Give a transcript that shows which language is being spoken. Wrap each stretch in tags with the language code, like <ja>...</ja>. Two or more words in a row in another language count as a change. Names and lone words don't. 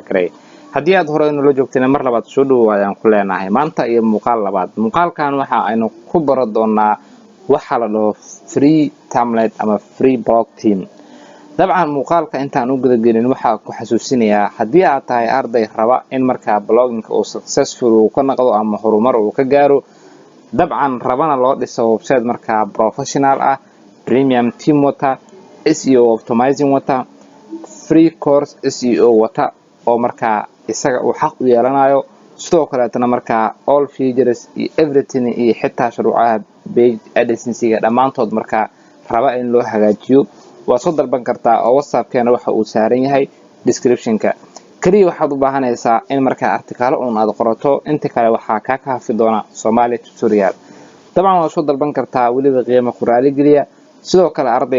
<so>garay hadii aad hore inoo joogtay mar labaad soo dhawaadaan ku leenahay maanta iyo muuqaal labaad muuqaalkan waxa aynu ku baro doonaa waxa la dhaho</so> <en>free template</en> <so>ama</so> <en>free blog theme</en> <so>dabcan muuqaalka intaan u gudagelin waxa ku xasuusinayaa hadii aad tahay arday raba in marka blogging uu successful uu ka noqdo ama horumar uu ka gaaro dabcan rabana loo dhiso website marka professional ah</so> <en>premium theme</en> <so>wata</so> <en>SEO optimizing</en> <so>wata</so> <en>free course SEO</en> <so>wata oo marka isaga uu xaq u yeelanayo sidoo kale tan marka</so> <en>all features</en> <so>iyo everything iyo xitaa shuruucaha page adsensiga dhamaantood marka raba in loo hagaajiyo waa soo dalban kartaa oo WhatsApp-keena waxa uu saaran yahay description-ka kaliya waxaad u baahanaysaa in marka article aad qorato inta kale waxa ka kaafi doona Somali Tutorial dabcan waa soo dalban kartaa waliba qiimo qoraali galiya sidoo kale arday</so>